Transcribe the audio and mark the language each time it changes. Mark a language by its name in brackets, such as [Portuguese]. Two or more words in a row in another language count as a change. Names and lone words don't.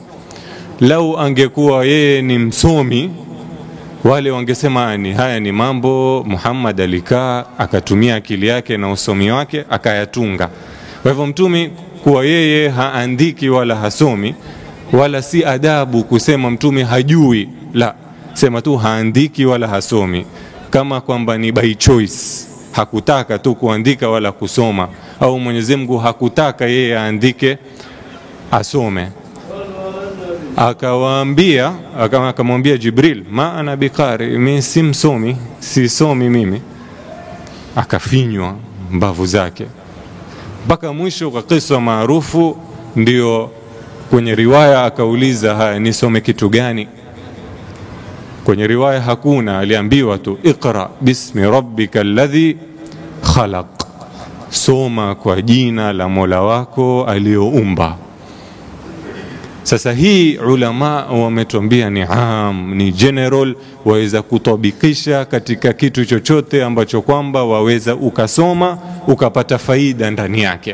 [Swahili] Lau angekuwa yeye ni msomi, wale wangesema ni haya ni mambo Muhammad alikaa akatumia akili yake na usomi wake akayatunga. Kwa hivyo Mtume kuwa yeye haandiki wala hasomi, wala si adabu kusema Mtume hajui, la, sema tu haandiki wala hasomi, kama kwamba ni [English] by choice, [Swahili] hakutaka tu kuandika wala kusoma, au Mwenyezi Mungu hakutaka yeye aandike asome. akawaambia, akamwambia Jibril, [Arabic] ما أنا بقارئ, [Swahili] mimi si msomi, sisomi mimi. Akafinywa mbavu zake mpaka mwisho. Kwa kisa maarufu ndio kwenye riwaya akauliza, haya nisome kitu gani? Kwenye riwaya hakuna, aliambiwa tu [Arabic] اقرأ باسم ربك الذي خلق, [Swahili] soma kwa jina la Mola wako aliyoumba. Sasa hii ulama wametuambia ni ni general, waweza kutabikisha katika kitu chochote ambacho kwamba waweza ukasoma ukapata faida ndani yake.